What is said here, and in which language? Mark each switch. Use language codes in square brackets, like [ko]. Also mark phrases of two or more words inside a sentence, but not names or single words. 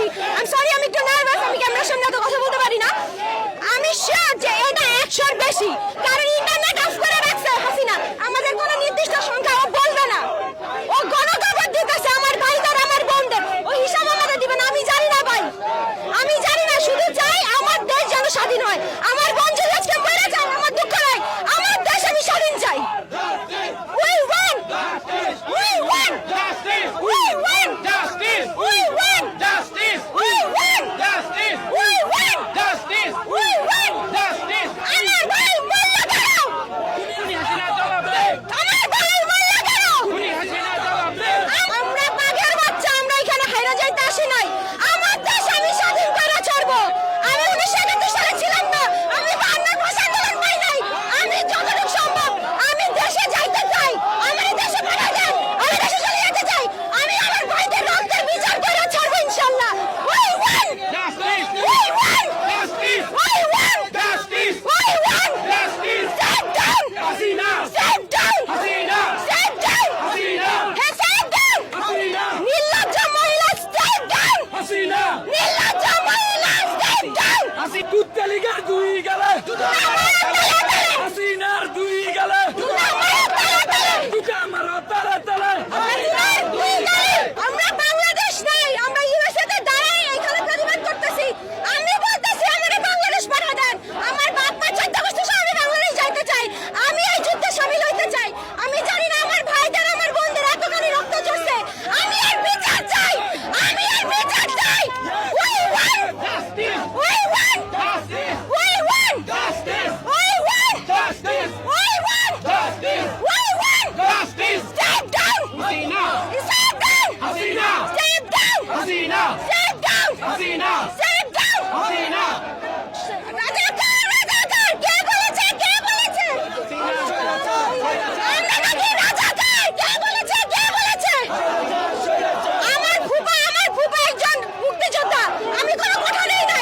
[en] I am sorry, [bn] আমি একটু নার্ভাস, আমি ক্যামেরার সামনে তো কথা বলতে পারি না। আমি শিওর যে এটা 100-র বেশি, কারণ [en] internet off [bn] করে রাখছে হাসিনা। আমাদের কোনো নির্দিষ্ট সংখ্যা ও বলবে না, ও গণকবর দিতেছে আমার ভাইদের, আমার বোনদের। ও হিসাব আমাদের দিবে না। আমি জানি না ভাই, আমি জানি না। শুধু চাই আমার দেশ যেন স্বাধীন হয়। আমার বোন যদি আজকে মরে যায় আমার দুঃখ নাই, আমার দেশ আমি স্বাধীন চাই। [en] We win! We win! We win! We win! We win! We win! We win! [bn] আমার ভাই মরলো কেন? আমার ভাই মরলো কেন? আমরা বাঘের বাচ্চা, আমরা এখানে হাইরা যাইতে আসি নাই। আমার দেশ আমি স্বাধীন করে ছাড়বো। আমি 1931 সালে ছিলাম না, আমি 52 ভাষা আন্দোলন পাই নাই। আমি যতটুকু সম্ভব আমি দেশে যাইতে চাই। আমার দেশে পাঠা দেন, আমি দেশে চলে যেতে চাই। আমি আমার ভাইদের রক্তের বিচার করে ছাড়বো ইনশাআল্লাহ। [en] We win! We win! We win! We win! Step down! Step down! Step down! Hey, step down! [bn] নির্লজ্জ মহিলা, [en] step down! [bn] নির্লজ্জ মহিলা, [en] step down! [bn] কুত্তালিকার দুই গেলে হাসিনার দুই গেলে দুটা মারো তালে তালে। আমরা বাংলাদেশ নাই, আমরা ইউএসএ তে দাঁড়াই এখানে প্রতিবাদ করতেছি। আমি বলতেছি আমাকে বাংলাদেশ পাঠা দেন। আমার বাপ মা 14 বছর সহ আমি বাংলাদেশ যাইতে চাই। আমি এই যুদ্ধে শামিল হইতে চাই। আমি জানি না আমার ভাইদের, আমার বোনদের এতখানি রক্ত ঝরছে। আমি এর বিচার চাই, আমি এর বিচার চাই। [en] We win! We win! We win! We win! We win! We win! Step down! Step down! Step down! Step down! Step down! [bn] রাজাকার, রাজাকার, কে বলেছে? কে বলেছে? আমরা নাকি রাজাকার? কে বলেছে? কে বলেছে? আমার ফুপা একজন মুক্তিযোদ্ধা। আমি কোনো কোঠা নেই নাই।